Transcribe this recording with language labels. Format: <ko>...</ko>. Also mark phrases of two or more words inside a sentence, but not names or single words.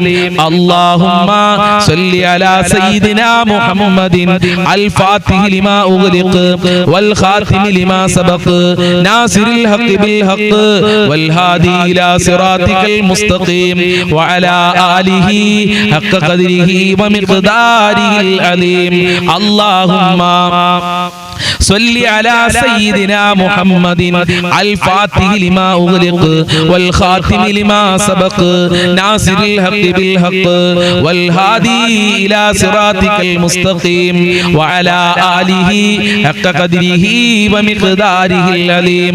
<ar>اللهم صل على سيدنا محمد الفاتح لما أغلق والخاتم لما سبق ناصر الحق بالحق والهادي إلى صراطك المستقيم وعلى آله حق قدره ومقداره العليم. അല്ലാഹുമ്മ صلي على سيدنا محمد الفاتح لما أغلق والخاتم لما سبق ناصر الحق بالحق والهادي إلى صراطك المستقيم وعلى آله حق قدره ومقداره العظيم.</ar>